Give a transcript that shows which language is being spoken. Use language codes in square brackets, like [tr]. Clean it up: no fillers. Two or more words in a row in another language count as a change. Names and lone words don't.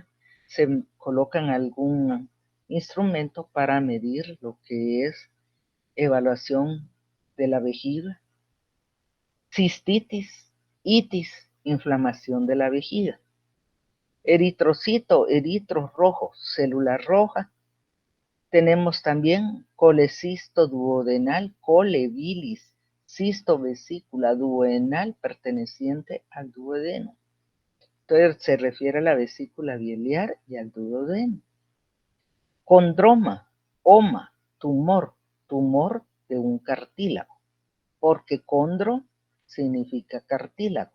[es] Se colocan algún instrumento para medir lo que es evaluación de la vejiga, cistitis, itis, inflamación de la vejiga. Eritrocito, eritro rojo, célula roja. Tenemos también colecisto duodenal, colebilis, cisto vesícula duodenal perteneciente al duodeno. Entonces se refiere a la vesícula biliar y al duodeno. Condroma, oma, tumor, tumor de un cartílago, porque condro significa cartílago.